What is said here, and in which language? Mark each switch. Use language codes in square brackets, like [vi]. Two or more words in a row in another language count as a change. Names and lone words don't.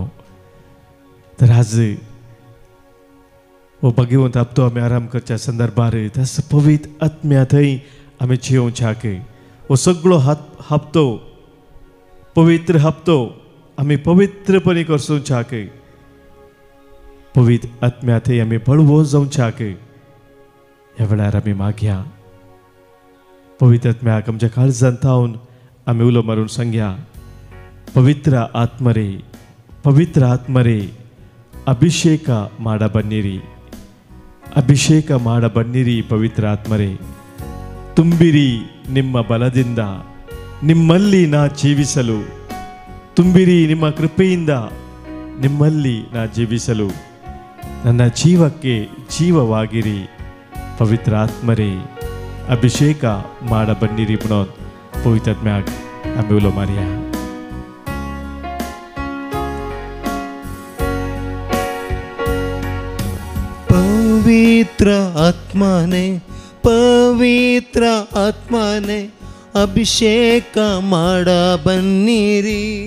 [kok] तर आज वो भगवंत हप्तो आमी आराम करच्या संदर्भार तस पवित्र आत्म्या थंय आमी जियोवच्याक वो सगळो हप्तो पवित्र हप्तो आमी पवित्रपणे करसूच्याक पवित्र आत्म्या थंय आमी बळवो जावच्याक ह्या वेळार आमी मागया. पवित्र आत्म्याक आमच्या काळजांत थावन आमी उलो मारून सांगया पवित्र [kn] आत्मरे ಅಭಿಷೇಕ ಮಾಡಬನ್ನಿರಿ ಪವಿತ್ರ ಆತ್ಮರೇ, ತುಂಬಿರಿ ನಿಮ್ಮ ಬಲದಿಂದ ನಿಮ್ಮಲ್ಲಿ ನಾ ಜೀವಿಸಲು, ತುಂಬಿರಿ ನಿಮ್ಮ ಕೃಪೆಯಿಂದ ನಿಮ್ಮಲ್ಲಿ ನಾ ಜೀವಿಸಲು, ನನ್ನ ಜೀವಕ್ಕೆ ಜೀವವಾಗಿರಿ ಪವಿತ್ರ ಆತ್ಮರೇ ಅಭಿಷೇಕ ಮಾಡಬನ್ನಿರಿ [kok] म्हणून पवित्र आत्म्याक आमी उलो मारया. [kn] ಪವಿತ್ರ ಆತ್ಮನೆ ಅಭಿಷೇಕ ಮಾಡ ಬನ್ನಿರಿ.